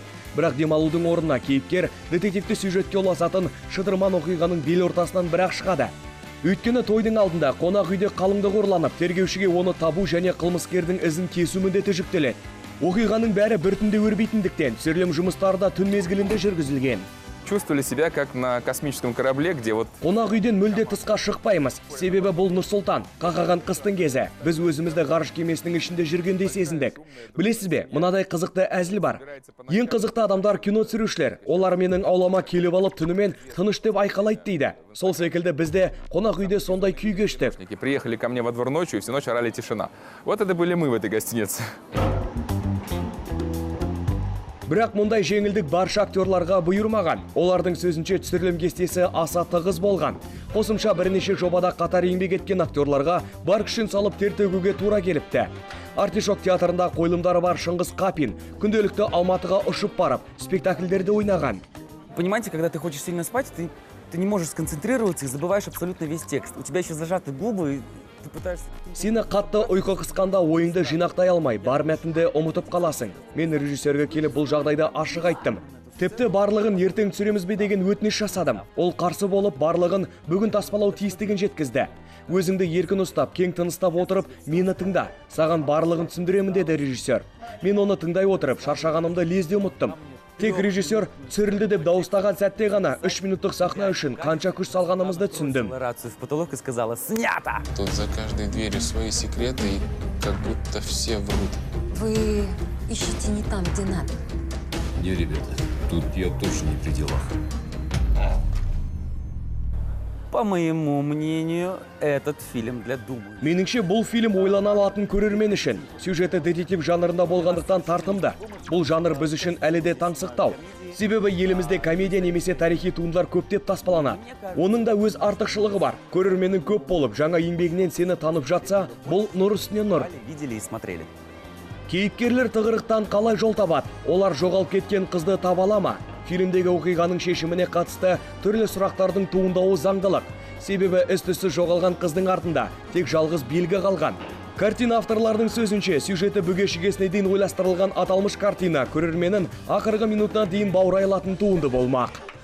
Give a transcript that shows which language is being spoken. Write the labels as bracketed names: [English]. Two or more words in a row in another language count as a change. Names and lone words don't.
[Kazakh] Бірақ демалудың орнына кейіпкер детективті сюжетке ұласатын шытырман оқиғаның бел ортасынан бір-ақ шығады. Өйткені тойдың алдында қонақ үйде қалыңдық ұрланып, тергеушіге оны табу және қылмыскердің ізін кесу міндеті жүктеледі. Оқиғаның бәрі бір түнде өрбейтіндіктен түсірілім жұмыстары да түн мезгілінде жүргізілген. [Russian] Чувствовали себя как на космическом корабле, где вот... [Kazakh] Қонақ үйден мүлде тысқа шықпаймыз. Себебі бұл Нұр-Сұлтан, қақаған қыстың кезі. Біз өзімізді ғарыш кемесінің ішінде жүргендей сезіндік. Білесіз бе, мынадай қызықты әзіл бар. Ең қызықты адамдар кино түсірушілер. Олар менің аулама келіп алып түнімен тыныш деп айқалайды дейді. Сол секілді бізде қонақ үйде сондай күй кештік. [Russian] Приехали ко мне во двор ночью, и всю ночь орали тишина. Вот это были мы в этой гостинице. [Kazakh] Бірақ мұндай жеңілдік барша актерларға бұйырмаған. Олардың сөзінше түсірілім кестесі аса тығыз болған. Қосымша бірнеше жобада қатар еңбек еткен актерларға бар күшін салып тер төгуге тура келіпті. Артишок театрында қойылымдары бар Шыңғыс Қапин күнделікті Алматыға ұшып барып, спектакльдерде ойнаған. [Russian] Понимаете, когда ты хочешь сильно спать, ты не можешь сконцентрироваться и забываешь абсолютно весь текст. У тебя еще зажаты губы, и ты пытаешься... [Kazakh] Сені қатты ұйқы қысқанда ойыңды жинақтай алмай, бар мәтінді ұмытып қаласың. Мен режиссерге келіп бұл жағдайда ашық айттым. Тіпті барлығын ертең түсіреміз бе деген өтініш жасадым. Ол қарсы болып барлығын бүгін таспалау тиістігін жеткізді. Өзіңді еркін ұстап, кең тыныстап отырып, мені тыңда. Саған барлығын түсіндіремін деді режиссер. Мен оны тыңдай отырып, шаршағанымды лезде ұмыттым. Тек режиссер түсірілді деп дауыстаған сәтте ғана 3 минуттық сахна үшін қанша күш салғанымызды түсіндім. [Russian] Рацию в потолок и сказала: «Снято!» Тут за каждой дверью свои секреты, и как будто все врут. Вы ищете не там, где надо. Не, ребята, тут я точно не при делах. По моему мнению, этот фильм для думающих. [Kazakh] Меніңше бұл фильм ойлана алатын көрермен үшін. Сюжеті детектив жанрында болғандықтан тартымды. Бұл жанр біз үшін әлі де таңсықтау. Себебі елімізде комедия немесе тарихи туындылар көптеп таспаланады. Оның да өз артықшылығы бар. Көрерменің көп болып, жаңа еңбегінен сені танып жатса, бұл нұр үстіне нұр. [Russian] Видели и смотрели. [Kazakh] Кейіпкерлер тығырықтан қалай жол табады? Олар жоғалып кеткен қызды таба ала ма? Фильмдегі оқиғаның шешіміне қатысты түрлі сұрақтардың туындауы заңдылық. Себебі із-түзсіз жоғалған қыздың артында тек жалғыз белгі қалған. Картина авторлардың сөзінше, сюжеті бүге-шігесіне дейін ойластырылған аталмыш картина көрерменін ақырғы минутына дейін баурай алатын туынды болмақ.